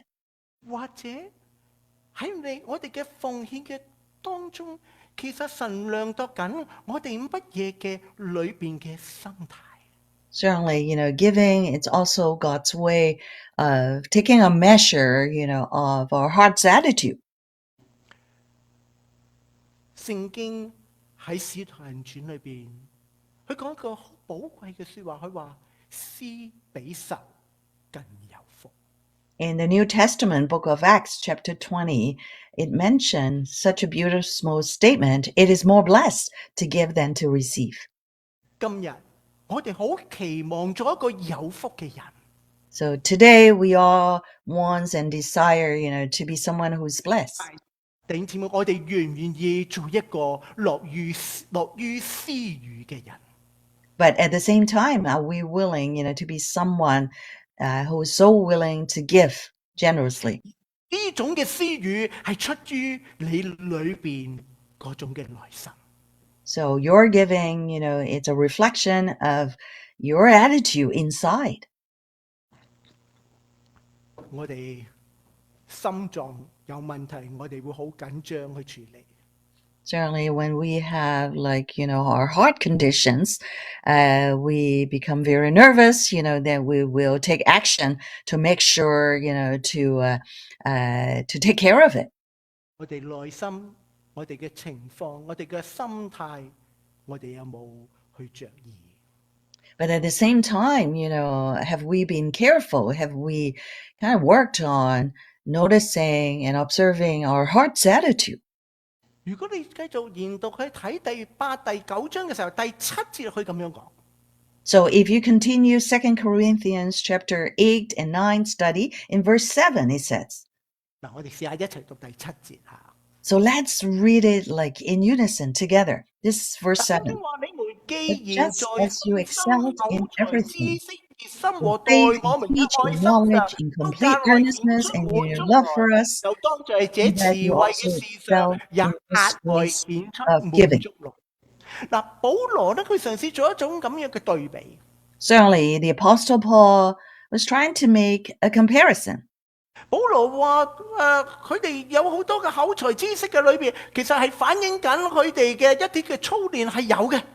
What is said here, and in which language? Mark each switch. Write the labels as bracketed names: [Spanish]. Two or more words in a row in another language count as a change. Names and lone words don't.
[Cantonese] 或者喺我哋嘅奉獻嘅當中，其實神量度緊我哋乜嘢嘅裏邊嘅心態。 [English] Certainly, giving, it's also God's way of taking a measure, of our heart's attitude. [Cantonese] 聖經喺《使徒行傳》裏邊，佢講一個好寶貴嘅説話，佢話施比受更有福。 [English] In the New Testament book of Acts, chapter 20, it mentions such a beautiful statement. It is more blessed to give than to receive. [Cantonese] 今日我哋好期望做一個有福嘅人。 [English] So today we all want and desire, to be someone who's blessed. [Cantonese] 弟兄姊妹，我哋願唔願意做一個樂於施予嘅人？ [English] But at the same time, are we willing, to be someone who is so willing to give generously? [Cantonese] 呢種嘅施予係出於你裏邊嗰種嘅內心。 [English] So your giving, it's a reflection of your attitude inside. [Cantonese] 我哋心臟有問題，我哋會好緊張去處理。 [English] Certainly, when we have our heart conditions, we become very nervous, that we will take action to make sure, to take care of it. [Cantonese] 我哋內心、我哋嘅情況、我哋嘅心態，我哋有冇去着意？ [English] But at the same time, have we been careful? Have we kind of worked on noticing and observing our heart's attitude? [Cantonese] 如果你繼續研讀去睇第8、第9章嘅時候，第7節佢咁樣講。 [English] So if you continue 2 Corinthians chapter 8 and 9 study, in verse 7 it says, [Cantonese] 嗱，我哋試下一齊讀第7節嚇。 [English] So let's read it like in unison together. This is verse [Cantonese] 聖 [English] 7. [Cantonese] 經話：你們 [English] But [Cantonese] 既然 [English] just [Cantonese] 在 [English] as you [Cantonese] 心 [English] excelled [Cantonese] 口 [English] in [Cantonese] 才、知 [English] everything, [Cantonese] 識、熱心 [English] in [Cantonese] 和待 [English] faith, [Cantonese] 我 [English] in [Cantonese] 們 [English] speech, [Cantonese] 嘅愛 [English] in [Cantonese] 心上， [English] knowledge, in [Cantonese] 都 [English] complete [Cantonese] 格外顯 [English] earnestness, [Cantonese] 出 [English] and [Cantonese] 滿 [English] in your [Cantonese] 足 [English] love [Cantonese] 來， [English] for us, [Cantonese] 就當在這 [English] so that [Cantonese] 慈 [English] you [Cantonese] 惠 [English] also [Cantonese] 嘅事上 [English] excel [Cantonese] 也 [English] in this [Cantonese] 額外 [English] grace [Cantonese] 顯出 [English] of [Cantonese] 滿 [English] giving. [Cantonese] 足來。嗱，保羅咧，佢嘗試做一種咁樣嘅對比。 Certainly, the Apostle Paul was trying to make a comparison. 保羅話：佢哋有好多嘅口才知識嘅裏邊，其實係反映緊佢哋嘅一啲嘅操練係有嘅。